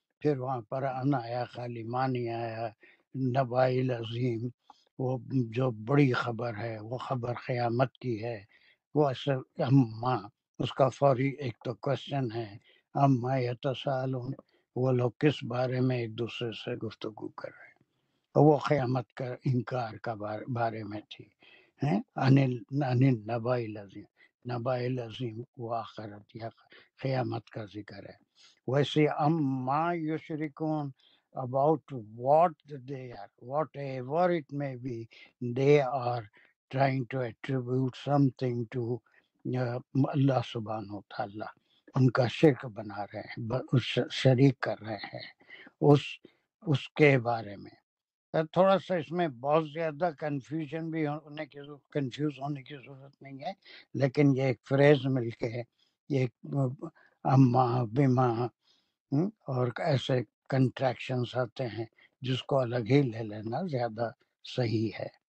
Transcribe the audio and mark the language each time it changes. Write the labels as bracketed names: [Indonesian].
[Urdu] پھر وہاں پر ان آیا، خالی ماں نہیں آیا. نبأ العظیم وہ جو بڑی خبر ہے، وہ خبر قیامت کی ہے. وہ اصل اما اس کا فوری ایک تو کوشچن ہے اما یتسالون، وہ لوگ کس بارے میں ایک دوسرے سے گفتگو کر رہے ہیں. وہ قیامت کا انکار کا بارے میں تھی. ان النبأ العظیم، نبأ العظیم وہ آخرت یا قیامت کا ذکر ہے. ویسے اما یشرکون [English] about what they are, whatever it may be, they are trying to attribute something to اللہ سبحانہ وتعالی. [Urdu] ان کا شرک بنا رہے ہیں، شریک کر رہے ہیں اس کے بارے میں. تھوڑا سا اس میں بہت زیادہ کنفیوژن بھی کنفیوز ہونے کی ضرورت نہیں ہے، لیکن یہ ایک فریز مل کے ایک اما بما اور ایسے کنٹریکشنز آتے ہیں جس کو الگ ہی لے لینا زیادہ صحیح ہے.